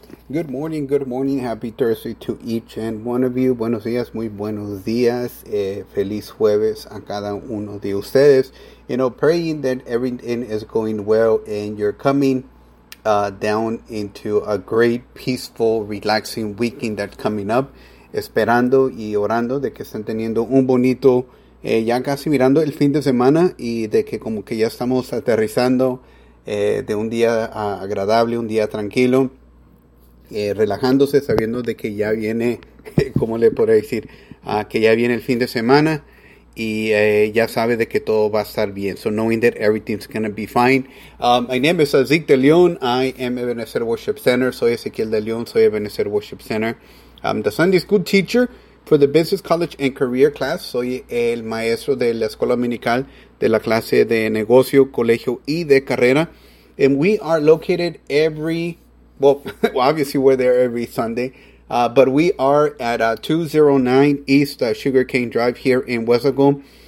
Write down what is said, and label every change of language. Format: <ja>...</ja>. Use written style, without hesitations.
<en>Good morning, good morning. Happy Thursday to each and one of you.</en> <es>Buenos días, muy buenos días. Feliz jueves a cada uno de ustedes.</es> <en>You know, praying that everything is going well and you're coming down into a great, peaceful, relaxing weekend that's coming up.</en> <es>Esperando y orando de que estén teniendo un bonito, ya casi mirando el fin de semana y de que como que ya estamos aterrizando de un día agradable, un día tranquilo. Relajándose, sabiendo de que ya viene, ¿cómo le podría decir? Que ya viene el fin de semana y ya sabe de que todo va a estar bien.</es> <en>So knowing that everything's going to be fine. My name is Azik de León. I am Ebenezer Worship Center.</en> <es>Soy Ezequiel de León. Soy Ebenezer Worship Center.</es> <en>I'm the Sunday School Teacher for the Business College and Career Class.</en> <es>Soy el maestro de la Escuela Dominical de la clase de Negocio, Colegio y de Carrera.</es> <en>And we are located every... Well, obviously, we're there every Sunday, but we are at 209 East Sugarcane Drive here in West Laco.</en>